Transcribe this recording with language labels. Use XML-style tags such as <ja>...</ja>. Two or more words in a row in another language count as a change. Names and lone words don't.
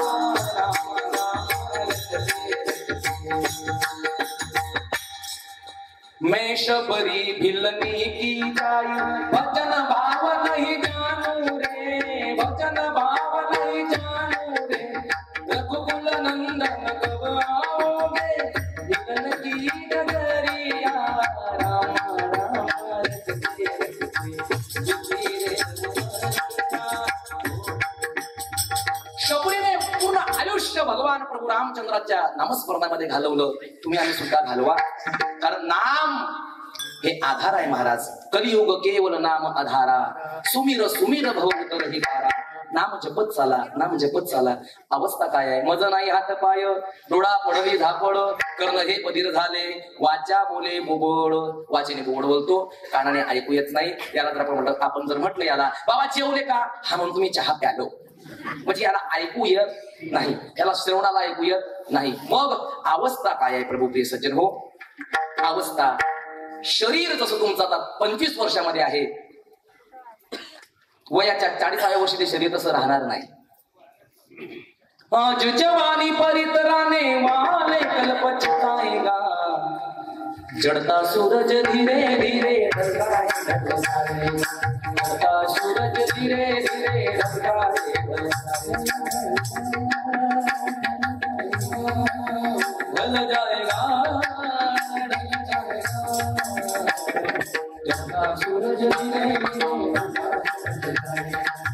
<hi>मैं शबरी भिलनी की जाई भजन भाव नहीं जानू रे, भजन भाव नहीं जानू रे. रघुकुल नंदन कब आओगे, भिलन की नगरिया. रामा रामा रटते रटते बिबी रे उमरिया.</hi> <mr>शबरीने पूर्ण आयुष्य भगवान प्रभू रामचंद्राच्या नामस्मरणामध्ये घालवलं. तुम्ही आम्ही सुद्धा घालवा, कारण नाम हे आधार आहे महाराज.</mr> <hi>कलियुग केवल नाम आधारा, सुमीर सुमीर भवंतर ही तारा.</hi> <mr>नाम जपत चाला, नाम जपत चाला. अवस्था काय आहे? मज नाही हात पाय डोळा पडली झापड कर्ण हे बधीर झाले वाचा बोले बोबड. वाचेने बोबड बोलतो, कानाने ऐकू येत नाही. याला तर आपण जर म्हटलं याला बाबा जेवले का, हा म्हणून तुम्ही चहा प्यालो, म्हणजे याला ऐकू येत नाही, याला श्रवणाला ऐकू येत नाही. मग अवस्था काय आहे प्रभू प्रिय सज्जन हो? अवस्था, शरीर जसं तुमचं आता 25 वर्षामध्ये आहे, वयाच्या 40व्या वर्षी ते शरीर तसं राहणार नाही.</mr> <hi>आज जवानी परितराने वाले कल पछताएगा, जड़ता सूरज धीरे धीरे ढलता सूरज धीरे धीरे ढल जाएगा, सूरज धीरे धीरे</hi>